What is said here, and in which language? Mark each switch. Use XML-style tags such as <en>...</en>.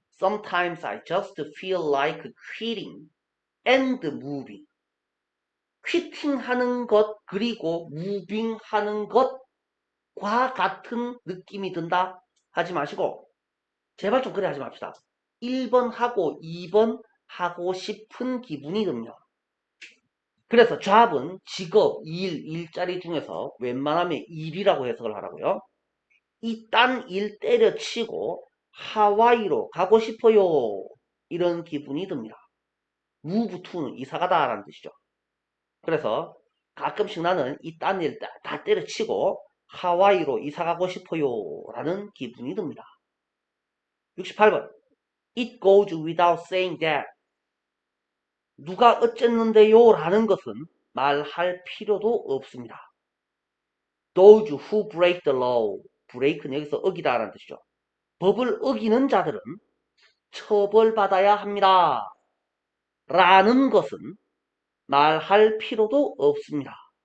<en>Sometimes I just feel like quitting and moving.</en> <ko>퀴팅 하는 것, 그리고 무빙 하는 것과 같은 느낌이 든다. 하지 마시고, 제발 좀 그래 하지 맙시다. 1번 하고 2번 하고 싶은 기분이 듭니다. 그래서 job은 직업, 일자리 중에서 웬만하면 일이라고 해석을 하라고요. 이 딴 일 때려치고 하와이로 가고 싶어요. 이런 기분이 듭니다. move to는 이사가다 라는 뜻이죠. 그래서 가끔씩 나는 이 딴 일 다 때려치고 하와이로 이사가고 싶어요. 라는 기분이 듭니다. 68번.</ko> <en>It goes without saying that.</en> <ko>누가 어쨌는데요? 라는 것은 말할 필요도 없습니다.</ko> <en>Those who break the law.</en> <ko>break는 여기서 어기다 라는 뜻이죠. 법을 어기는 자들은 처벌받아야 합니다. 라는 것은 말할 필요도 없습니다.</ko>